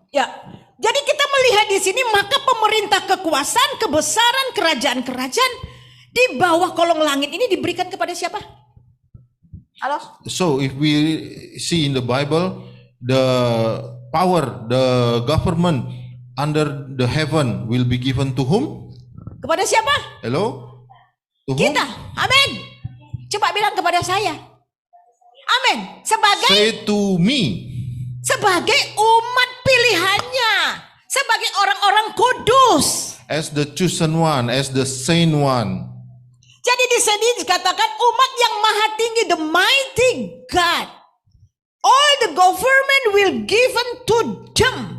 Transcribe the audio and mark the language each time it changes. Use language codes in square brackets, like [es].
[id] Ya, jadi kita melihat di sini, maka pemerintah, kekuasaan, kebesaran, kerajaan-kerajaan di bawah kolong langit ini diberikan kepada siapa? Halo? [en] So if we see in the Bible, the power, the government under the heaven will be given to whom? [id] Kepada siapa? [en] Hello? To whom? [id] Kita. Amin. Coba bilang kepada saya. Amin. Sebagai [en] Say to me. [id] Sebagai umat pilihannya, sebagai orang-orang kudus. [en] As the chosen one, as the saint one. [id] Jadi di sini dikatakan umat yang maha tinggi, [en] the mighty God. All the government will given to them.